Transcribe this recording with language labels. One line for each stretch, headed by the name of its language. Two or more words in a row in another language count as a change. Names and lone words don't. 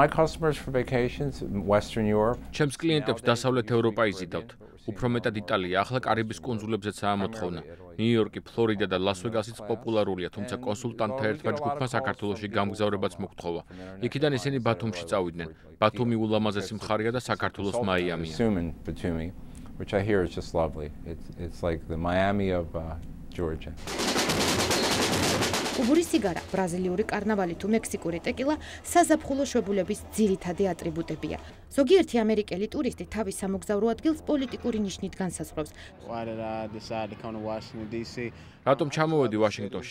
Georgian: ჩემს კლიენტებს დასავლეთ ევროპა იზიდავთ. უფრო მეტად იტალია, ახლა კარიბის კუნძულებზეცაა მოთხოვნა. ნიუ-იორკი, ფლორიდა და ლას-ვეგასიც პოპულარულია, თუმცა კონსულტანტთა ერთმა ჯგუფმა საქართველოში გამგზავრებაც მოგთხოვა. იქიდან ისინი ბათუმში წავიდნენ. ბათუმი ულამაზესი მხარეა და საქართველოს მაიამია.
English: Which I hear is just lovely. It's like the Miami of Georgia.
Georgian: უბური სიგარა, ბრაზილიური კარნავალი თუ მექსიკური ტეკილა საზაფხულო შვებულების ძირითადი ატრიბუტებია. ზოგიერთი ამერიკელი ტურისტი თავის სამოგზაურო ადგილს პოლიტიკური ნიშნით განსაზღვრავს. რატომ ჩამოვედი ვაშინგტონში?